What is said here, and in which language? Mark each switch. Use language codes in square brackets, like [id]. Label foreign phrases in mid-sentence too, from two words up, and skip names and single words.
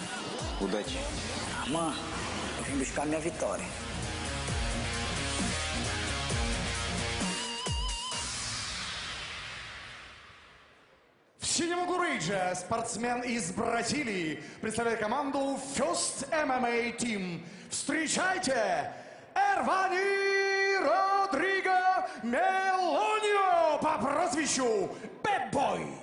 [ru] Удачи. [pt] Arman, eu vim buscar minha vitória. [ru] В синем углу спортсмен из Бразилии представляет команду First MMA Team. Встречайте, Армани Родриго Melonio по прозвищу Bad Boy.